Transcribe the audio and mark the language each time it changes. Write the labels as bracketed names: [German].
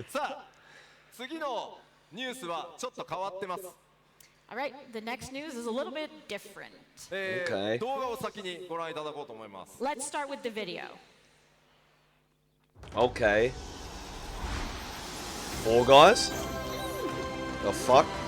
[Japanese] さあ次のニュースはちょっと変わってます。 [English] All right, the next news is a little bit different. Okay. [Japanese] 動画を先にご覧いただこうと思います。 [English] Let's start with the video. Okay. Four guys? The fuck?